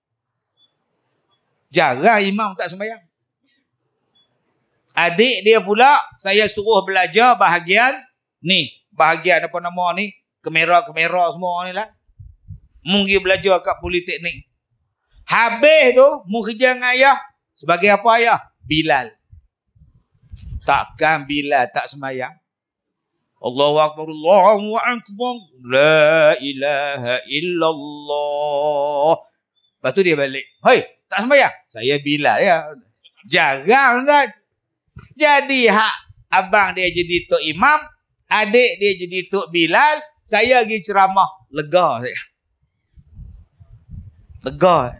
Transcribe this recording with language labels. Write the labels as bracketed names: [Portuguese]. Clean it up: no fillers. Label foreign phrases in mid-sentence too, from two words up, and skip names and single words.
[Malay] Jarang imam tak sembahyang. Adik dia pula, saya suruh belajar bahagian ni. Bahagian apa nama ni? Kamera semua ni lah. Mungkin belajar kat politeknik. Habis tu, mu kerja dengan ayah. Sebagai apa ayah? Bilal. Takkan Bilal tak sembahyang? [Arabic] الله أكبر، الله أكبر، لا إله إلا الله. [Malay] Lepas tu dia balik. Hei, tak sembahyang? Saya Bilal ya. Jarang kan? Jadi abang dia jadi tok imam, adik dia jadi tok Bilal, saya pergi ceramah. Lega saya. Lega.